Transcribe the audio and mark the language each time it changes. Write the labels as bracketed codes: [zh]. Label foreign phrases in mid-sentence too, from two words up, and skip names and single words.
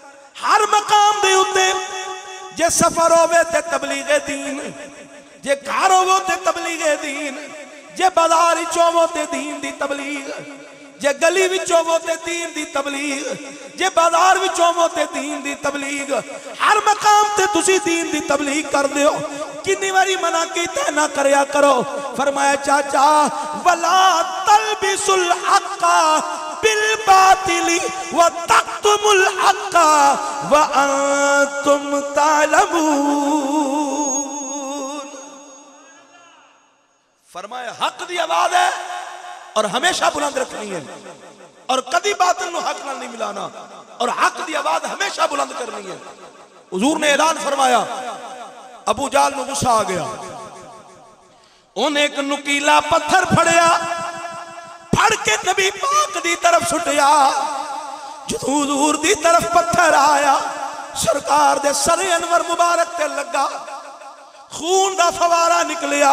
[pa] ਹਰ ਮਕਾਮ ਦੇ ਉੱਤੇ ਜੇ ਸਫ਼ਰ ਹੋਵੇ ਤੇ ਤਬਲੀਗ਼ੇ ਦੀਨ, ਜੇ ਘਰ ਹੋਵੋ ਤੇ ਤਬਲੀਗ਼ੇ ਦੀਨ, ਜੇ ਬਾਜ਼ਾਰ ਵਿਚ ਹੋਵੋ ਤੇ ਦੀਨ ਦੀ ਤਬਲੀਗ਼, ਜੇ ਗਲੀ ਵਿਚ ਹੋਵੋ ਤੇ ਦੀਨ ਦੀ ਤਬਲੀਗ਼, ਜੇ ਬਾਜ਼ਾਰ ਵਿਚ ਹੋਵੋ ਤੇ ਦੀਨ ਦੀ ਤਬਲੀਗ਼। ਹਰ ਮਕਾਮ ਤੇ ਤੁਸੀ ਦੀਨ ਦੀ ਤਬਲੀਗ਼ ਕਰ ਦਿਓ। ਕਿਤਨੀ ਬਾਰੀ ਮਨਾ ਕੀਤਾ ਨਾ ਕਰਿਆ ਕਰੋ। ਫ਼ਰਮਾਇਆ ਚਾਚਾ [ar] ولا تلبسوا الحق بالباطل وتكتموا الحق وأنتم تعلمون. [pa] ਫ਼ਰਮਾਇਆ ਹੱਕ ਦੀ ਆਵਾਜ਼ ਹੈ ਔਰ ਹਮੇਸ਼ਾ ਬੁਲੰਦ ਰੱਖਣੀ ਹੈ, ਔਰ ਕਭੀ ਬਾਤਿਲ ਨੂ ਹੱਕ ਨਾਲ ਨਹੀਂ ਮਿਲਾਣਾ, ਔਰ ਹੱਕ ਦੀ ਆਵਾਜ਼ ਹਮੇਸ਼ਾ ਬੁਲੰਦ ਕਰਨੀ ਹੈ। ਹੁਜ਼ੂਰ ਨੇ ਐਲਾਨ ਫ਼ਰਮਾਇਆ, ਅਬੂ ਜਾਲ ਨੂ ਗੁੱਸਾ ਆ ਗਿਆ, ਉਨ੍ਹੇਂ ਏਕ ਨੁਕੀਲਾ ਪੱਥਰ ਫੜਿਆ, ਫੜ ਕੇ ਨਬੀ ਪਾਕ ਦੀ ਤਰਫ਼ ਸੁੱਟਿਆ। ਜੋ ਹੁਜ਼ੂਰ ਦੀ ਤਰਫ਼ ਪੱਥਰ ਆਇਆ, ਸਰਕਾਰ ਦੇ ਸਰੇ ਅਨਵਰ ਮੁਬਾਰਕ ਤੇ ਲੱਗਾ, ਖ਼ੂਨ ਕਾ ਫ਼ਵਾਰਾ ਨਿਕਲਿਆ।